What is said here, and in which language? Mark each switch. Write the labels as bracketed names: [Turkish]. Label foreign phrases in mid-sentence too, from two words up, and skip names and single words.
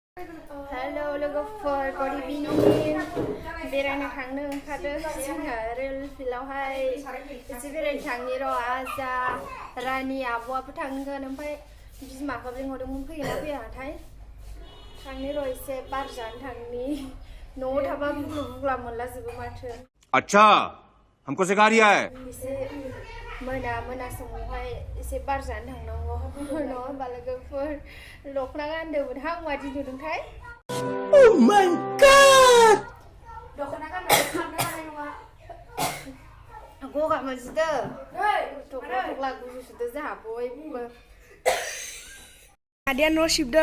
[Bodo] Hello लोगोफोर [English] good evening [Bodo] बेरायनो थांनो ओंखारदों जोंहा रेल फिल्डआवहाय एसे बेरायनो थांनि र' आजा रानि आब'आबो थांगोन ओमफ्राय बिमाखौ लिंहरदोंमोन फैगोन ना फैयाथाय थांनि र' एसे बार जानो थांनि न'आव थाबा बुग्ला मोनला जोबो माथो [Hindi] अच्छा हमको सिखा रिया है [Bodo] एसे मोना समावहाय एसे बार जानो थांनांगौ नङा होमबा लोगोफोर दख'ना गानदोंमोनहां मादि नुदोंथाय [English] Oh my god [Bodo] दख'ना गाननानै खारनो हानाय नङा गगा मोनजोबदो थख्ला गुजुसोदो जोंहा बयबो आदाया न' सिबदो